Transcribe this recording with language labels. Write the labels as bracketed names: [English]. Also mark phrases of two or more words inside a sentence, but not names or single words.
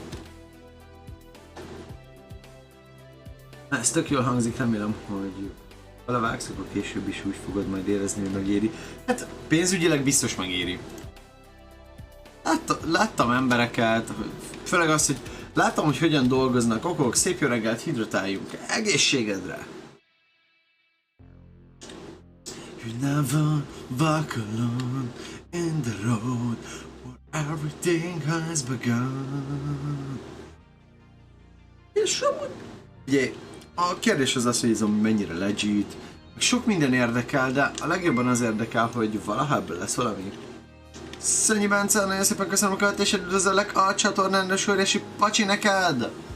[Hungarian] Ez tök jól hangzik, remélem, hogy Belevágsz, akkor később is úgy fogod majd érezni, hogy megéri. Hát pénzügyileg biztos megéri. Láttam embereket, főleg azt, hogy láttam, hogy hogyan dolgoznak, okok, szép jó reggelt, hidratáljunk. Egészségedre! [English] You never walk alone in the road where everything has begun. [Hungarian] És ugye, a kérdés az az, hogy ez mennyire legit, sok minden érdekel, de a legjobban az érdekel, hogy valaha ebből lesz valami. Szönyi Bence, nagyon szépen köszönöm a követésed, üdvözöllek a csatornán, de óriási pacsi neked!